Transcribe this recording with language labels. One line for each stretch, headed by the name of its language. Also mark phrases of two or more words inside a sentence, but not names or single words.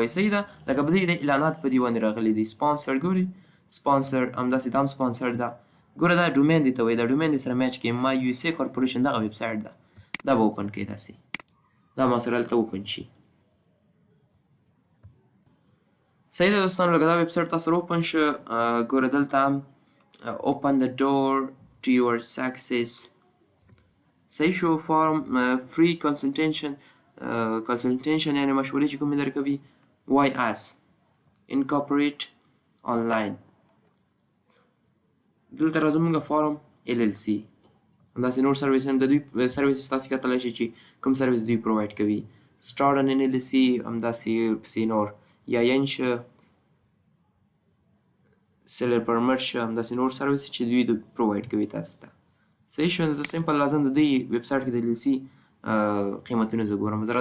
Pashto: صحیح ده، لکه په دې د اعلانات په دې باندې راغلي دي سپانسر. ګورئ سپانسر همداسې دا هم سپانسر ده. ګوره دا ډومین دې ته وایي، دا ډومین دې سره میچ کوي. My USA کارپوریشن دغه ویب سایټ ده، دا به اوپن کړئ. داسې دا ما سره هلته اوپن شي. صحیح ده دوستانو، لکه دا ویب سایټ تاسو سره اوپن شو. ګوره دلته هم
English: open the door to your success.
Pashto: صحیح شو،
English: form free consultation
Pashto: یعنې مشورې چې کومې درکوي.
English: Why us incorporate online.
Pashto: دلته راځو موږ
English: form LLC.
Pashto: همداسې نور سرویس هم د دوی سرویسز تاسو کتلی شئ چې کوم سرویس دوی پرووایډ کوي.
English: start an LLC
Pashto: همداسې پسې نور EIN شه،
English: seller permit
Pashto: شو همداسې نور سرویس چې دوی پرووایډ کوي تاسو ته صحیح شو زه سمپل لازم د دوی ویب سایټ کې د ال سی قیمتونه زه ګورم زه